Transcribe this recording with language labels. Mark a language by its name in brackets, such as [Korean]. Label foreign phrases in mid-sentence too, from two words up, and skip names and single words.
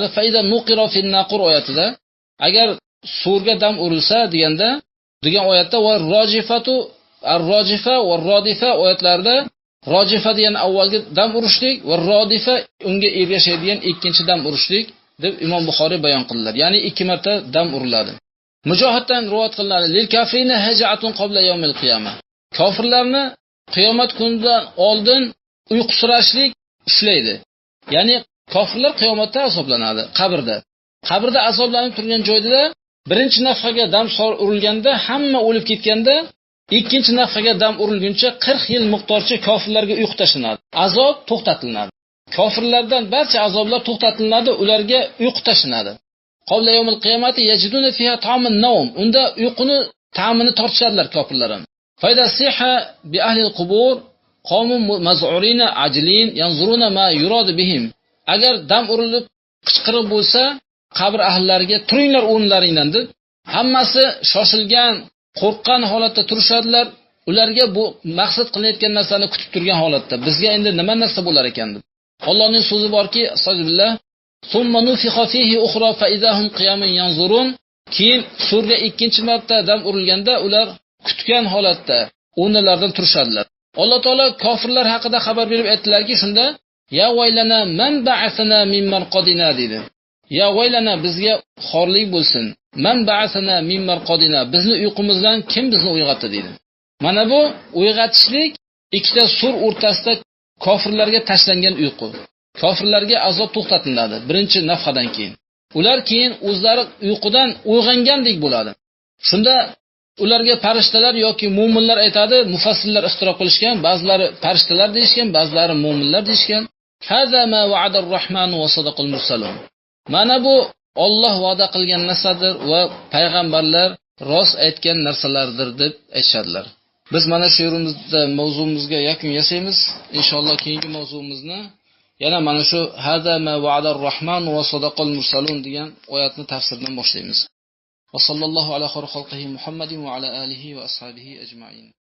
[Arabic] فإذا نقر في الناقور [Uzbek] oyatida agar surga dam urilsa degan oyatda [Arabic] وراجفة الراجفة ورادفة [Uzbek] oyatlarida rojifa degan avvalgi dam urishlik va rodifa unga ergashadigan ikkinchi dam urishlik deb Imom Buxoriy bayon qildilar. Ya'ni 2 marta dam uriladi. Mujohiddan rivoyat qilinadi. [Arabic] للكافرين هجعة قبل يوم القيامة. [Uzbek] Kofirlarni qiyomat kunidan oldin uyqusirashlik ushlaydi. Ya'ni kofirlar qiyomatda azoblanadi, qabrda. Qabrda azoblanib turgan joyda birinchi nafqaga dam urilganda hamma o'lib ketganda, ikkinchi nafqaga dam urilguncha 40 yil miqdorcha kofirlarga uyqu tashlanadi. Azob to'xtatiladi. Kofirlardan barcha azoblar to'xtatiladi, ularga uyqu tashlanadi. [Arabic] قبل يوم القيامة يجدون فيها طعم النوم. [Uzbek] Unda uyquni ta'mini tortishadilar kofirlar ham. [Arabic] فإذا صيح بأهل القبور قوم مذعورين عجلين ينظرون ما يراد بهم. [Uzbek] Agar dam urilib qichqirib bo'lsa, qabr ahllariga turinglar o'rnlaringdan deb, hammasi shoshilgan, qo'rqqan holatda turishadilar. Ularga bu maqsad qilinayotgan narsani kutib turgan holatda, bizga endi nima narsa bo'lar ekan deb. Allohning so'zi borki, astagfirullah, [Arabic] ثم نفخ فيه أخرى فإذا هم قيام ينظرون. [Uzbek] Keyin surga ikkinchi marta dam urilganda ular kutgan holatda o'rnlardan turishadilar. Alloh taolo kofirlar haqida xabar berib aytdilarki, shunda [Arabic] يا ويلنا من بعثنا من مرقدنا [Uzbek] dedi. [Arabic] يا ويلنا, [Uzbek] bizga xorlik bo'lsin. [Arabic] من بعثنا من مرقدنا, [Uzbek] bizni uyqumizdan kim bizni uyg'otdi dedi. Mana bu uyg'otishlik ikkita sur o'rtasida kofirlarga tashlangan uyqu. Kofirlarga azob to'xtatiladi birinchi nafqadan keyin. Ular keyin o'zlari uyqudan uyg'ongandek bo'ladi. Shunda ularga farishtalar yoki mu'minlar aytadi, mufassirlar ixtiroq qilishgan, ba'zilari farishtalar deyishgan, ba'zilari mu'minlar deyishgan. [Arabic] هذا ما وعد الرحمن وصدق المرسلون. [Uzbek] Mana bu Alloh va'da qilgan narsadir va payg'ambarlar rost aytgan narsalardir deb aytishadilar. Biz mana shu yerimizda mavzumizga yakun yasaymiz. Inshaalloh keyingi mavzumizni yana mana shu [Arabic] هذا ما وعد الرحمن وصدق المرسلون [Uzbek] degan oyatni tafsirdan boshlaymiz. [Arabic] وصلى الله على خير خلقه محمد وعلى آله وأصحابه أجمعين.